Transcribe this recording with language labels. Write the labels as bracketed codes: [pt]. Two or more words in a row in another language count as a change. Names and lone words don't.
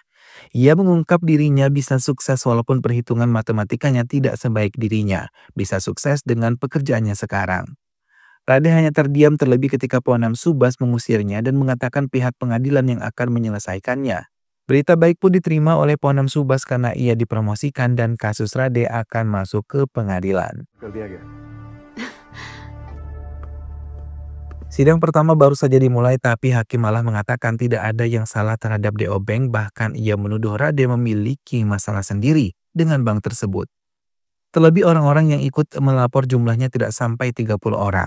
[id] Ia mengungkap dirinya bisa sukses walaupun perhitungan matematikanya tidak sebaik dirinya, bisa sukses dengan pekerjaannya sekarang. Rade hanya terdiam terlebih ketika Ponam Subas mengusirnya dan mengatakan pihak pengadilan yang akan menyelesaikannya. Berita baik pun diterima oleh Ponam Subas karena ia dipromosikan dan kasus Rade akan masuk ke pengadilan. [hi] कर दिया गया [id] Sidang pertama baru saja dimulai tapi hakim malah mengatakan tidak ada yang salah terhadap DO Bank, bahkan ia menuduh Rade memiliki masalah sendiri dengan bank tersebut. Terlebih orang-orang yang ikut melapor jumlahnya tidak sampai 30 orang.